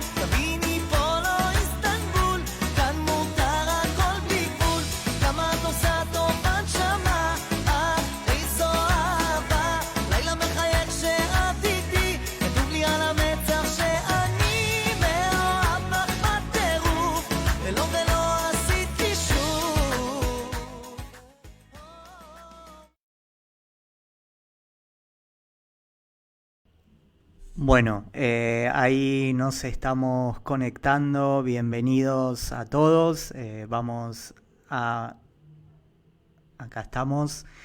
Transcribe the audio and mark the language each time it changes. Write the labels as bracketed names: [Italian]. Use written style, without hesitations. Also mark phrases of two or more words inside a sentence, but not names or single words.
[Hebrew] תביני פה לא איסטנבול, כאן מותר הכל בלי גבול, כמה את עושה טוב הנשמה, איזו אהבה, לילה מחייך שאת איתי, כתוב לי על המצח שאני מאוהב בך בטירוף, ולא עשית לי שוב. [Spanish] Bueno, ahí nos estamos conectando. Bienvenidos a todos. Vamos a... Acá estamos.